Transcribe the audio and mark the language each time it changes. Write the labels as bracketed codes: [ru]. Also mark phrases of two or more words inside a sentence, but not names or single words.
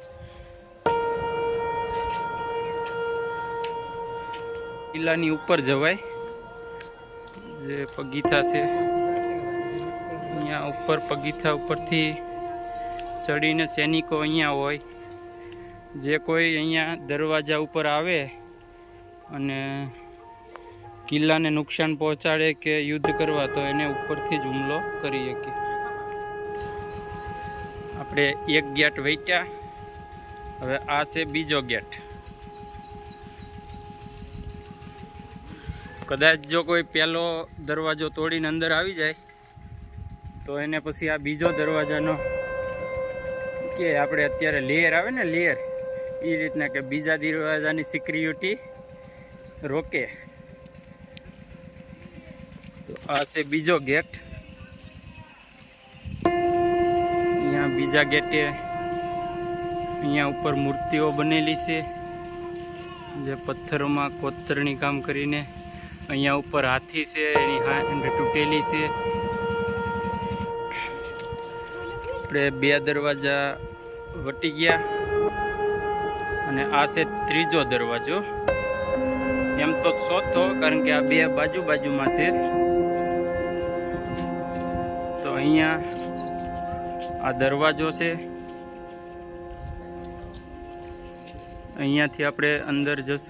[gu] કિલ્લાની ઊપર જવાય, જે પગીથા છે અહીંયા ઊપર પગીથા ઉપરથી ચઢીને સૈનિકો અહીંયા હોય। જે કોઈ અહીંયા દરવાજા ઊપર આવે અને કિલ્લાને નુકસાન પહોંચાડે કે યુદ્ધ કરવા તો એને ઉપરથી જ હુમલો કરી શકે। આપણે એક ગેટ વેટ્યા, હવે આ છે બીજો ગેટ। કદાચ જો કોઈ પહેલો દરવાજો તોડીને અંદર આવી જાય તો એને પછી આ બીજો દરવાજાનો કે આપણે અત્યારે લેયર આવે ને લેયર, એ રીતના કે બીજા દરવાજાની સિક્યુરિટી રોકે। તો આ છે બીજો ગેટ। બીજા ગેટે અહીંયા ઊપર મૂર્તિઓ બનેલી છે, જે પત્થરો મેં કોતરણી કામ કરીને। અહીંયા ઊપર હાથી છે, એની હાથ તૂટેલી છે। આપણે 2 દરવાજા વટી ગયા અને આ છે ત્રીજો દરવાજો। એમ તો ચોથો, કારણ કે આ 2 બાજૂ બાજૂ મેં છે। તો અહીંયા આ દરવાજો સે અહીંયાથી આપણે અંદર જશું।